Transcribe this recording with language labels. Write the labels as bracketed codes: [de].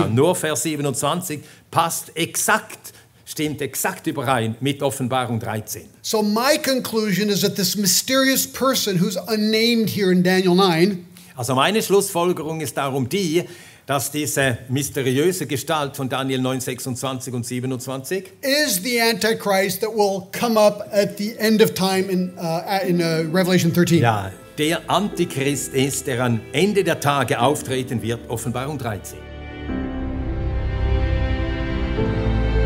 [de] Ja, nur Vers 27 passt exakt, stimmt exakt überein mit Offenbarung 13. [en] So my conclusion is that this mysterious person who's unnamed here in Daniel 9 [de] Also meine Schlussfolgerung ist darum die, dass diese mysteriöse Gestalt von Daniel 9, 26 und 27 [en] is the Antichrist that will come up at the end of time in Revelation 13. [de] ja, der Antichrist ist, der am Ende der Tage auftreten wird, Offenbarung 13.